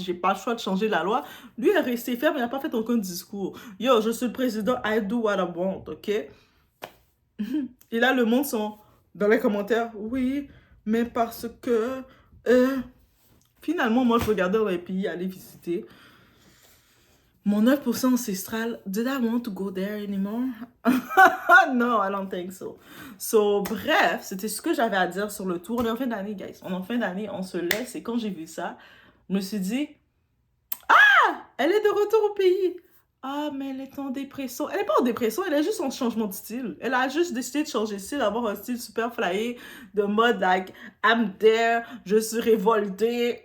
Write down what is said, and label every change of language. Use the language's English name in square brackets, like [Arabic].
[French] J'ai pas le choix de changer la loi. Lui, il est resté ferme, il n'a pas fait aucun discours. Yo, je suis le président, [English] I do what I want, OK? [French] Et là, le monde sont dans les commentaires. Oui, mais parce que... finalement, moi, je regardais dans les pays, aller visiter. Mon 9% ancestral, [English] did I want to go there anymore? No, I don't think so. [French] So, bref, c'était ce que j'avais à dire sur le tour. On est en fin d'année, guys. On est en fin d'année, on se laisse. Et quand j'ai vu ça, je me suis dit, ah, elle est de retour au pays. Ah, mais elle est en dépression. Elle n'est pas en dépression, elle est juste en changement de style. Elle a juste décidé de changer de style, d'avoir un style super flyé, de mode [English] like, I'm there, [French] je suis révoltée.